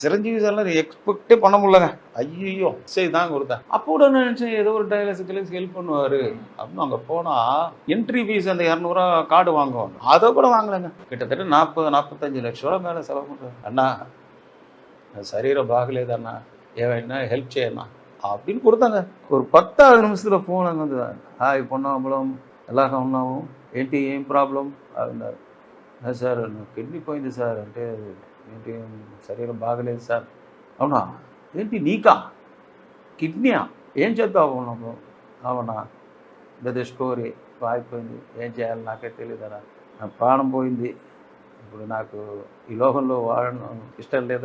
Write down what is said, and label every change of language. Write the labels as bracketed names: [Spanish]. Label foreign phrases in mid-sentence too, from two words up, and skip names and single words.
[Tamil] சிரஞ்சீவி சார்லாம் எக்ஸ்பெக்டே பண்ண முடியலங்க. ஐயோ சரி தான் கொடுத்தேன். அப்போ கூட நினச்சேன் ஏதோ ஒரு டைலாக்ஸ் ஹெல்ப் பண்ணுவார் அப்படின்னு. அங்கே போனால் [English] entry fees [Tamil] அந்த 200 கார்டு வாங்குவாங்க, அதை கூட வாங்கலைங்க. கிட்டத்தட்ட 40-45 லட்ச ரூபா மேலே செலவு பண்ணுறாரு. அண்ணா [Telugu] శరీరం బాగలేదన్నా ఏమైనా హెల్ప్ చేయన్నా [Tamil] அப்படின்னு கொடுத்தாங்க. ஒரு 10வது நிமிஷத்தில் ஃபோன் அங்கே வந்து, [Telugu] హాయ్ పొన్నాంబలం ఎలా ఉన్నావు ఏంటి ఏం ప్రాబ్లం అన్నారు. సార్ కిడ్నీ పోయింది సార్ అంటే ఏంటి శరీరం బాగలేదు సార్. అవునా ఏంటి నీకా కిడ్నీయా ఏం చేద్దాం ఉన్నాము. అవునా పెద్ద స్టోరీ ఆగిపోయింది, ఏం చేయాలి నాకే తెలియదరా, నా ప్రాణం పోయింది, ఇప్పుడు నాకు ఈ లోకంలో వాడడం ఇష్టం లేదు.